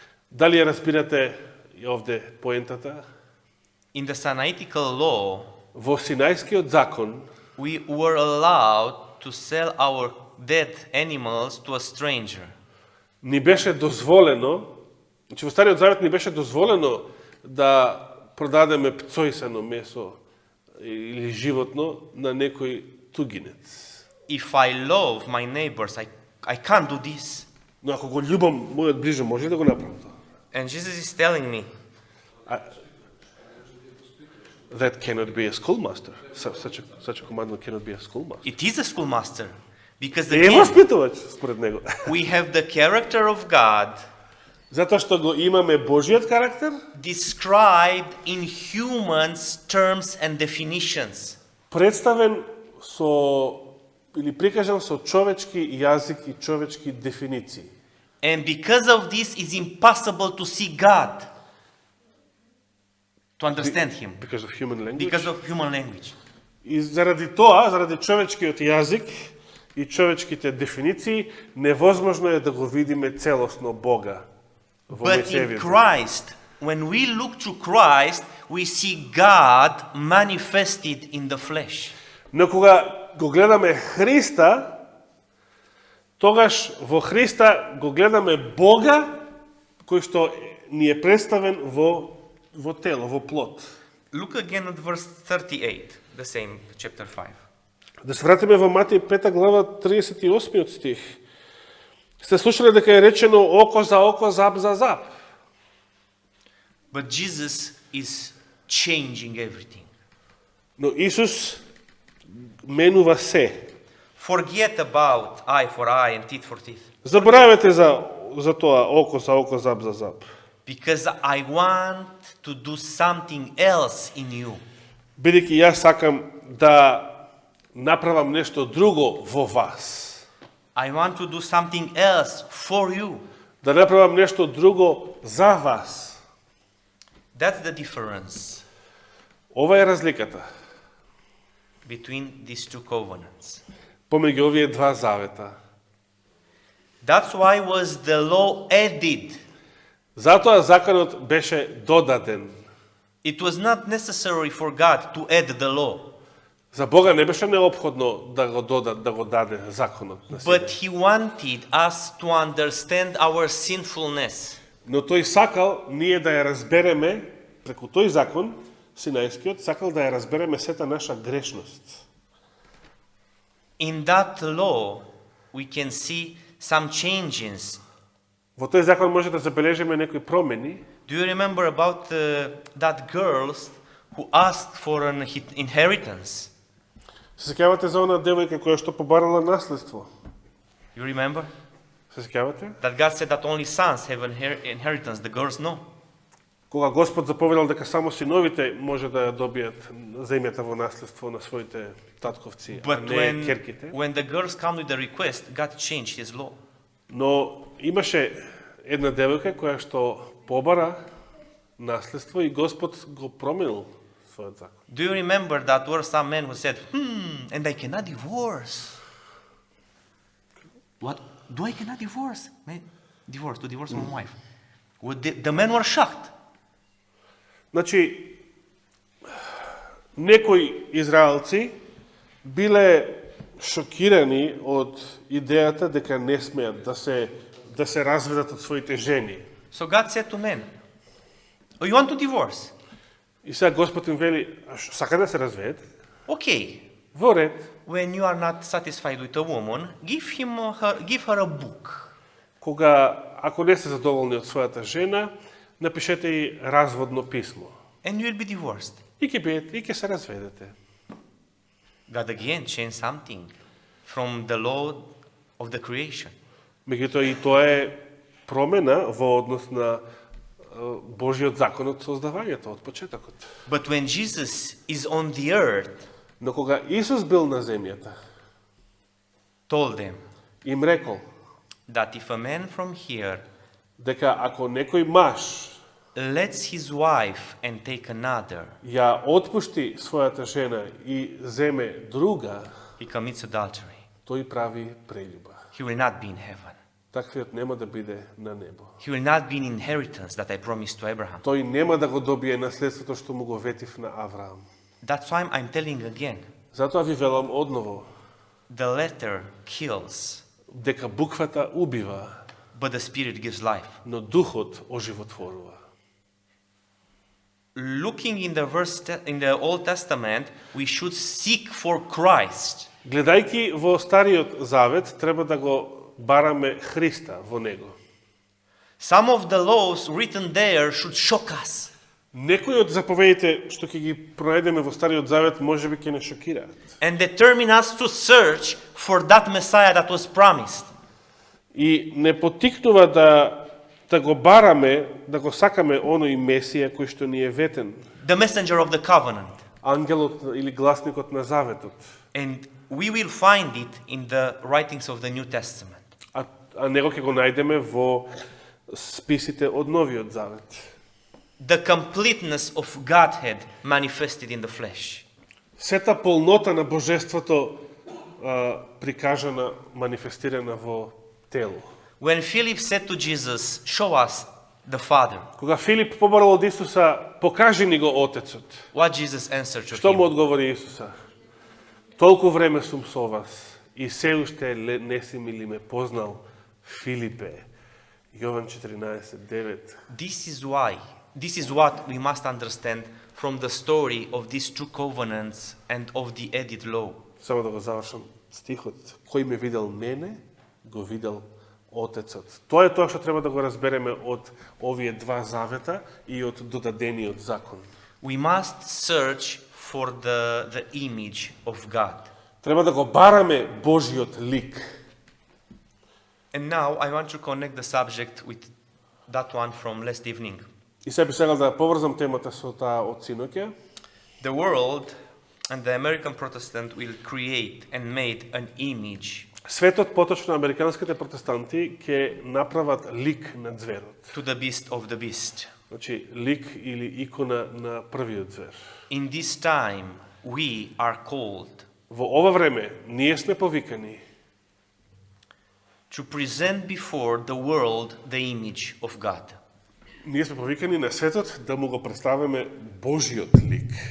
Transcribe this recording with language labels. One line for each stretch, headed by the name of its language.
Macedonian: Дали ја разбирате и овде поентата?
English: In the Sinaitic law,
Macedonian: Во Синајскиот закон
English: we were allowed to sell our dead animals to a stranger.
Macedonian: ни беше дозволено, значи во Стариот Завет ни беше дозволено да продадеме пцојсено месо или животно на некој тугинец.
English: If I love my neighbors, I can't do this.
Macedonian: Но ако го љубам мојот ближен, може ли да го направам тоа?
English: And Jesus is telling me, That cannot be a schoolmaster. Such a commandment cannot be a schoolmaster. it is a schoolmaster. Because Е again,
Macedonian: воспитувач според него.
English: we have the character of God
Macedonian: Затоа што го имаме Божиот карактер,
English: described in humans' terms and definitions.
Macedonian: представен со или прикажан со човечки јазик и човечки дефиниции.
English: And because of this, it's impossible to see God, to understand Him, Because of human language. because of human language.
Macedonian: И заради тоа, заради човечкиот јазик и човечките дефиниции, невозможно е да го видиме целосно Бога во
English: But in
Macedonian: Мојсеевиот.
English: Christ, when we look to Christ, we see God manifested in the flesh.
Macedonian: Но кога го гледаме Христа, тогаш во Христа го гледаме Бога кој што ни е представен во тело, во плот.
English: Look again at verse 38, the same chapter 5.
Macedonian: Да се вратиме во Матеј 5 глава 38 стих. Сте слушали дека е речено око за око, зап за зап.
English: But Jesus is changing everything.
Macedonian: Но Исус менува се.
English: Forget about eye for eye and teeth for teeth.
Macedonian: Заборавете за тоа око за око, зап за зап.
English: Because I want to do something else in you.
Macedonian: Бидејќи јас сакам да направам нешто друго во вас.
English: I want to do something else for you.
Macedonian: Да направам нешто друго за вас.
English: That's the difference
Macedonian: Ова е разликата
English: between these two covenants.
Macedonian: помеѓу овие два завета.
English: That's why was the law added.
Macedonian: Затоа законот беше додаден.
English: It was not necessary for God to add the law,
Macedonian: За Бога не беше неопходно да го даде законот на
English: but
Macedonian: себе.
English: He wanted us to understand our sinfulness.
Macedonian: Но тој сакал ние да ја разбереме преку тој закон, Синајскиот, сакал да ја разбереме сета наша грешност.
English: In that law, we can see some changes.
Macedonian: Во тој закон може да забележиме некои промени.
English: Do you remember about that girl who asked for an inheritance?
Macedonian: Се сеќавате за она девојка која што побарала наследство?
English: You remember?
Macedonian: Се сеќавате?
English: That God said that only sons have inheritance, the girls no.
Macedonian: Кога Господ заповедал дека само синовите може да ја добијат земјата во наследство на своите татковци, а
English: But
Macedonian: не керките.
English: when the girls come with the request, God changed His law.
Macedonian: Но имаше една девојка која што побара наследство и Господ го променил својот закон.
English: Do you remember that there were some men who said, and I cannot divorce? What? Do I cannot divorce? To divorce my wife. Well, the men were shocked.
Macedonian: Значи, Некои израелци биле шокирани од идејата дека не смеат да се разведат од своите жени.
English: So God said to men, "Oh, you want to divorce?
Macedonian: И сега Господ им вели, сака да се разведете?
English: Okay.
Macedonian: Во ред,
English: When you are not satisfied with a woman, give her a book.
Macedonian: ако не сте задоволни од својата жена, напишете и разводно писмо.
English: And you will be divorced."
Macedonian: И ќе се разведете.
English: God again changed something from the law of the creation.
Macedonian: Меѓутоа и тоа е промена во однос на Божиот закон од создавањето, од почетокот.
English: But when Jesus is on the earth,
Macedonian: Но кога Исус бил на земјата,
English: told them
Macedonian: им рекол
English: that if a man from here
Macedonian: дека ако некој маж
English: lets his wife and take another,
Macedonian: ја отпушти својата жена и земе друга,
English: he commits adultery.
Macedonian: тој прави прелюба.
English: He will not be in heaven.
Macedonian: Таквиот нема да биде на небо.
English: He will not be in inheritance that I promised to Abraham.
Macedonian: Тој нема да го добие наследството што му го ветив на Авраам.
English: That's why I'm telling again.
Macedonian: Затоа ви велам одново,
English: The letter kills,
Macedonian: дека буквата убива,
English: but the spirit gives life.
Macedonian: но духот оживотворува.
English: Looking in the Old Testament, we should seek for Christ.
Macedonian: Гледајќи во Стариот Завет, треба да го бараме Христа во него.
English: Some of the laws written there should shock us.
Macedonian: Некои од заповедите што ќе ги пронајдеме во Стариот Завет можеби ќе не шокираат.
English: And determine us to search for that Messiah that was promised.
Macedonian: И не потикнува да го бараме, да го сакаме оној Месија кој што ни е ветен.
English: The messenger of the covenant.
Macedonian: Ангелот или гласникот на Заветот.
English: And we will find it in the writings of the New Testament.
Macedonian: А него ќе го најдеме во списите од Новиот Завет.
English: The completeness of Godhead manifested in the flesh.
Macedonian: Сета полнота на Божеството прикажана, манифестирана во тело.
English: When Philip said to Jesus, "Show us the Father,"
Macedonian: Кога Филип побарал од Исуса, покажи ни го Отецот.
English: what Jesus answered to
Macedonian: Што му
English: him?
Macedonian: одговори Исуса? Толку време сум со вас и се уште не си ми ли ме познал, Филипе. Јован 14:9.
English: This is what we must understand from the story of these two covenants and of the Edit law.
Macedonian: Само да го завршам стихот. Кој ме видел мене, го видел Отецот. Тоа е тоа што треба да го разбереме од овие два завета и од додадениот закон.
English: We must search for the image of God.
Macedonian: Треба да го бараме Божиот лик.
English: And now I want to connect the subject with that one from last evening.
Macedonian: И се би сакал да поврзам темата со таа од синоќа.
English: The world and the American Protestant will create and made an image
Macedonian: Светот, поточно американските протестанти, ќе направат лик на зверот.
English: to the beast of the beast.
Macedonian: Значи, лик или икона на првиот звер.
English: In this time, we are called
Macedonian: Во ова време, ние сме повикани
English: to present before the world the image of God.
Macedonian: Ние сме повикани на светот да му го представиме Божиот лик.